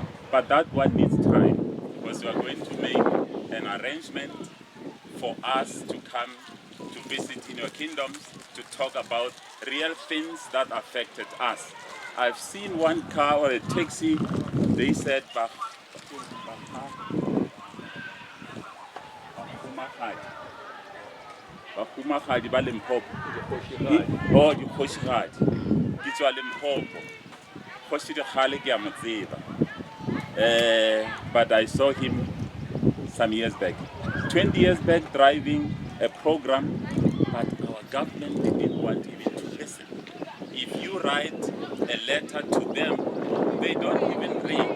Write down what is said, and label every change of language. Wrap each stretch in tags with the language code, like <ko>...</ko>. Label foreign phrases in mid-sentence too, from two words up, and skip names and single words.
<en>But that one needs time, because we are going to make an arrangement for us to come to visit in your kingdoms to talk about real things that affected us. I've seen one car or a taxi, they said,</en> <nso>Bahumagadi ba Limpopo. Oh, di Kgoshigadi. Ke tswa Limpopo. Kgoshigadi ke a mo tseba.</nso> <en>But I saw him some years back. 20 years back driving a program, but our government didn't want even to listen. If you write a letter to them, they don't even read.</en>